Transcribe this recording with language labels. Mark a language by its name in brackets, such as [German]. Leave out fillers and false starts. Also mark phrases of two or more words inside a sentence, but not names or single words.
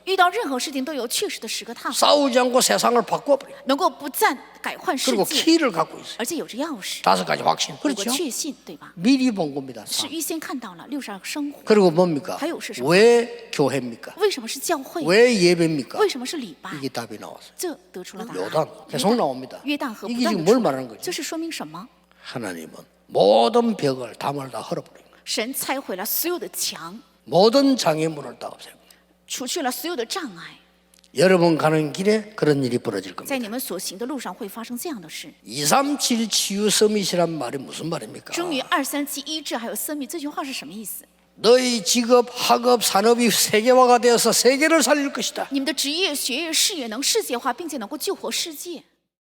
[Chinese] 遇到任何事情都有确实的10个踏法， [Korean] 싸우지 않고 세상을 바꿔버려요. [Chinese] 能够不暂改换世 [Korean] 그리고 [Chinese] 界， [Korean] 키를 갖고 있어요. [Chinese] 而且有着钥匙， [Korean] 5가지 확신. [Chinese] 有个 [Korean] 그렇죠? [Chinese] 确信，对吧？ [Korean] 미리 본 겁니다. [Chinese] 是预先看到了62个生活。 [Korean] 그리고 뭡니까? [Chinese] 还有是什么？ [Korean] 왜 교회입니까? [Chinese] 为什么是教会？ [Korean] 왜 예배입니까? [Chinese] 为什么是礼拜？ [Korean] 이게 답이 나왔어요. [Chinese] 这得出了答案。 [Korean] 요단 계속 나옵니다. [Chinese] 约旦河不 [Korean] 이게 [Chinese] 断 [Korean] 지금 [Chinese] 的 [Korean] 뭘 [Chinese] 出 [Korean] 말하는 [Chinese] 来， [Korean] 거죠? [Chinese] 这是说明什么？ [Korean] 하나님은 모든 벽을 담을 다 헐어버린 거예요. [Chinese] 神拆毁了所有的墙， [Korean] 모든 장애물을 다 없애고 [Chinese] 除去了所有的障碍。 [Korean] 여러분 가는 길에 그런 일이 벌어질 [Chinese] 在 [Korean] 겁니다. [Chinese] 你们所行的路上会发生这样的事。 [Korean] 237 치유 서밋이란 말이 무슨 말입니까? [Chinese] 终于237医治还有生命，这句话是什么意思？ [Korean] 너희 직업, 학업, 산업이 세계화가 되어서 세계를 살릴 것이다. [Chinese] 你们的职业、学业、事业能世界化，并且能够救活世界。